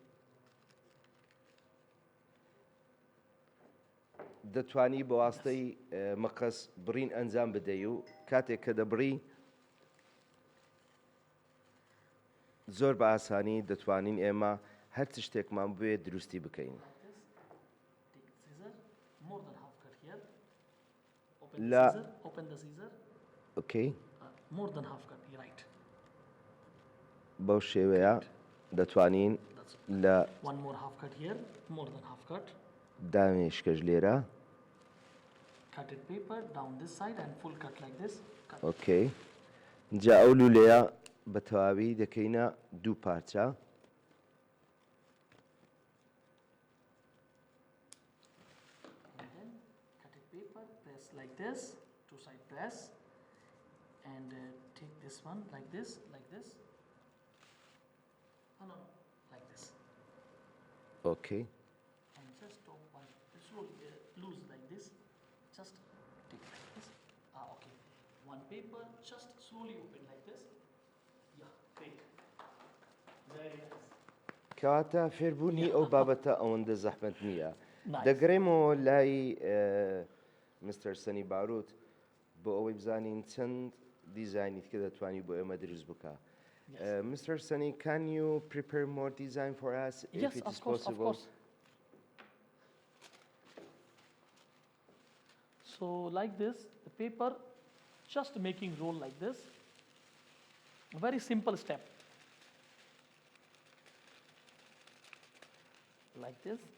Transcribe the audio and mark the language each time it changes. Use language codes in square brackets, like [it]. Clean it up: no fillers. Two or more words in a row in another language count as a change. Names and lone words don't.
[ckb] دەتوانی بە واستەی مەقەس بڕین ئەنجام بدەی و کاتێک کە دەبڕی زۆر بە ئاسانی دەتوانین ئێمە هەر چ شتێکمان بوێ دروستی بکەین [en] Open the scissor. ئۆکەی More than half cut, right. [ckb] بەو شێوەیە دەتوانین لە [en] One more half cut here, more than half cut. [ckb] دامێشکەش لێرە [en] Cutted paper down this side and full cut like this. Cut. [ckb] ئۆکەی جا ئەو لولەیە بە تەواوی دەکەینە دوو پارچە [en] And then cutted paper, press like this, two side press, and take this one like this, like this. Oh no, like this. ئۆکەی And just top one, slowly loose like this. Just take like this. Okay. One paper, just slowly open like this. Yeah, great. Very nice. [ckb] کەواتە فێربوونی ئەو بابەتە ئەوەندە زەحمەت نییە [en] Nice. [ckb] دەگەڕێمەوە لای مستەر سەنی باروت بۆ ئەوەی بزانین چەند دیزاینیت کە دەتوانی بۆ ئێمە دروست بکە Mr. [en] Sunny, can you prepare more design for us Yes, if it of is course, possible? of course. So like this, the paper, just making roll like this. A very simple step. Like this.